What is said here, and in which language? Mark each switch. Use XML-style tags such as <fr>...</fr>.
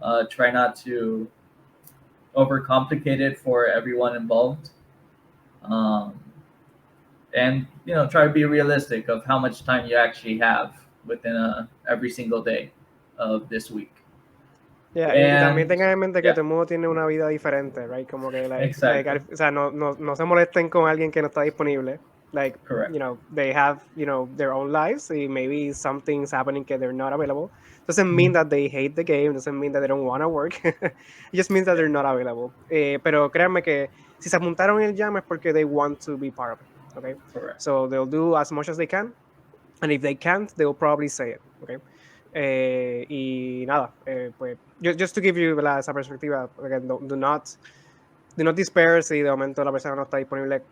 <en>Try not to overcomplicate it for everyone involved. Um, and try to be realistic of how much time you actually have within every single day of this week.</en> <es>Yeah, y también tengan en mente que</es> <en>yeah,</en> <es>todo el mundo tiene una vida diferente, right? Como que,</es> <en>exactly.</en> <es>o sea, no se molesten con alguien que no está disponible.</es> <en>Like, Correct. they have, their own lives, y maybe something's happening que they're not available. Doesn't mean that they hate the game, doesn't mean that they don't want to work. It just means that Yeah, they're not available.</en> <es>Pero créanme que si se apuntaron en el jam es porque</es> <en>they want to be part of it, okay? correct. So they'll do as much as they can, and if they can't, they'll probably say it, okay?</en> <es>Y nada, pues,</es> <en>just to give you,</en> <es>¿verdad?, esa perspectiva,</es> <en>again, do not despair</en> <es>si de momento la persona no está disponible.</es>